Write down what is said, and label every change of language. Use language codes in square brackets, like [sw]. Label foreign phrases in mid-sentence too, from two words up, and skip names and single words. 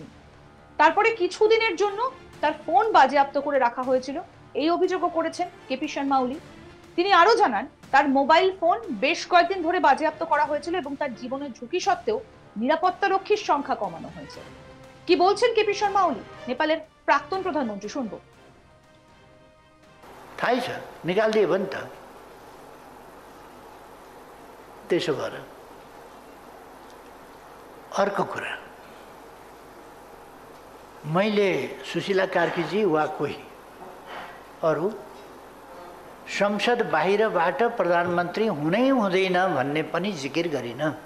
[bn] তারপরে কিছুদিনের জন্য তার ফোন বাজেয়াপ্ত করে রাখা হয়েছিল, এই অভিযোগও করেছেন কেপি শর্মা ওলি। তিনি আরো জানান, তার মোবাইল ফোন বেশ কয়েকদিন ধরে বাজেয়াপ্ত করা হয়েছিল এবং তার জীবনের ঝুঁকি সত্ত্বেও নিরাপত্তা রক্ষীর সংখ্যা কমানো হয়েছে। কি বলছেন কেপি শর্মা ওলি, নেপালের প্রাক্তন প্রধানমন্ত্রী, শুনবো। [ne] थाहै छ निकालिदियो भने त। त्यसो भएर अर्को कुरा, मैले सुशीला कार्कीजी वा कोही अरू संसद बाहिरबाट प्रधानमन्त्री हुनै हुँदैन भन्ने पनि जिकिर गरिन।